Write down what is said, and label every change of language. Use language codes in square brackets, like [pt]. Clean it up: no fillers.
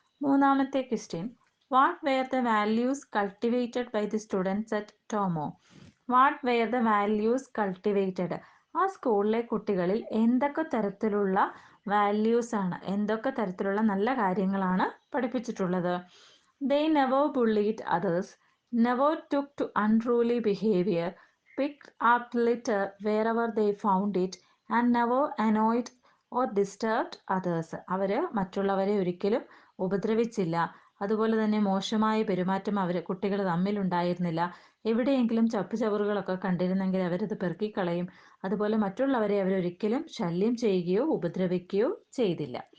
[en] മൂന്നാമത്തെ question, what were the values cultivated by the students at Tomoe? What were the values cultivated? [ml] ആ സ്കൂളിലെ കുട്ടികളിൽ എന്തൊക്കെ തരത്തിലുള്ള വാല്യൂസാണ്, എന്തൊക്കെ തരത്തിലുള്ള നല്ല കാര്യങ്ങളാണ് പഠിപ്പിച്ചിട്ടുള്ളത്? [en] They never bullied others, never took to unruly behaviour, picked up litter wherever they found it, and never annoyed or disturbed others. [ml] അവർ മറ്റുള്ളവരെ ഒരിക്കലും ഉപദ്രവിച്ചില്ല. അതുപോലെ തന്നെ മോശമായ പെരുമാറ്റം കുട്ടികൾ തമ്മിലുണ്ടായിരുന്നില്ല. എവിടെയെങ്കിലും ചപ്പുചവറുകളൊക്കെ കണ്ടിരുന്നെങ്കിൽ അവരത് പെറുക്കിക്കളയും. അതുപോലെ മറ്റുള്ളവരെ അവരൊരിക്കലും ശല്യം ചെയ്യുകയോ ഉപദ്രവിക്കുകയോ ചെയ്തില്ല.